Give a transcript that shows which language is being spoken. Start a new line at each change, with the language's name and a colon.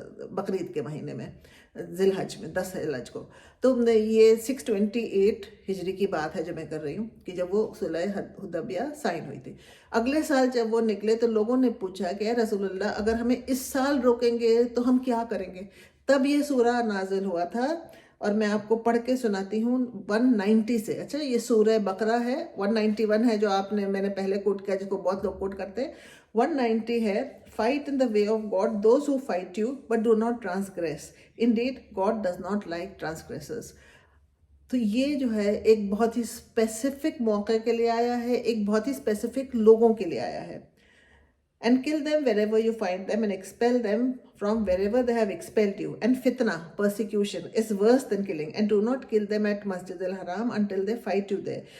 Urdu: بقرعید کے مہینے میں، ذی الحج میں، 10 ذی الحج کو۔ تو یہ 628 ہجری کی بات ہے جو میں کر رہی ہوں کہ جب وہ صلح حدیبیہ سائن ہوئی تھی۔ اگلے سال جب وہ نکلے تو لوگوں نے پوچھا کہ اے رسول اللہ، اگر ہمیں اس سال روکیں گے تو ہم کیا کریں گے؟ تب یہ سورہ نازل ہوا تھا، اور میں آپ کو پڑھ کے سناتی ہوں 190 سے. اچھا یہ سورہ بقرہ ہے, 191 ہے جو میں نے پہلے کوٹ کیا جس کو بہت لوگ کوٹ کرتے ہیں.
English: 190 ہے, fight in the way of God those who fight you but do not transgress. Indeed, God does not like transgressors.
Urdu: تو یہ جو ہے ایک بہت ہی اسپیسیفک موقع کے لیے آیا ہے, ایک بہت ہی اسپیسیفک لوگوں کے لیے آیا ہے.
English: And kill them wherever you find them and expel them from wherever they have expelled you. And fitna, persecution, is worse than killing. And do not kill them at Masjid al-Haram until they fight you there.